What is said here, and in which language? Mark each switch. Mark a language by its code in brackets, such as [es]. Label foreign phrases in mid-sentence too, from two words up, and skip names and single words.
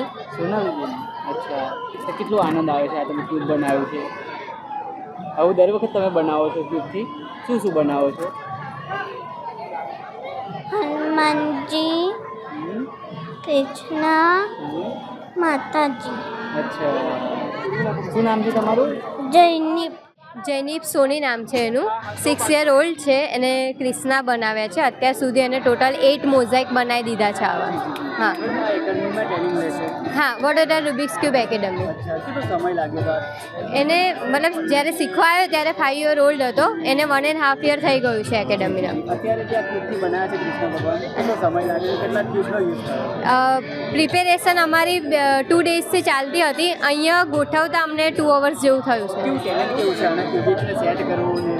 [gu] સોનાલી અચ્છા તો કેટલો આનંદ આવે છે આ તમે ક્યુબ બનાવ્યું છે આવું દર વખત તમે બનાવો છો ક્યુબથી શું શું બનાવો છો હનુમાનજી કૃષ્ણ માતાજી અચ્છા શું નામ છે તમારું જયનીપ સોની નામ છે એનું [en] 6 year old [gu] છે એને ક્રિષ્ના બનાવ્યા છે અત્યાર સુધી એને ટોટલ 8 મોઝાઇક બનાવી દીધા છે આવા હા એકેડમીમાં ટ્રેનિંગ લેશે હા વડોદરા રૂબિક્સ ક્યુબ એકેડમી અચ્છા કેટલો સમય લાગ્યો એને મતલબ જ્યારે શીખવા આવ્યો ત્યારે [en] 5 year old [gu] હતો એને 1.5 year થઈ ગયું છે એકેડમીના અત્યારે જે આ ક્યુબથી બનાવ્યા છે કૃષ્ણ ભગવાન કેટલો સમય લાગ્યો કેટલા ક્યુબનો યુઝ કર્યો પ્રિપેરેશન અમારી 2 daysથી ચાલતી હતી અહીંયા ગોઠવતા અમને 2 hours જેવું થયું છે કેવું ટેલેન્ટ કેવું છે આને ક્યુબિકને સેટ કરવું ને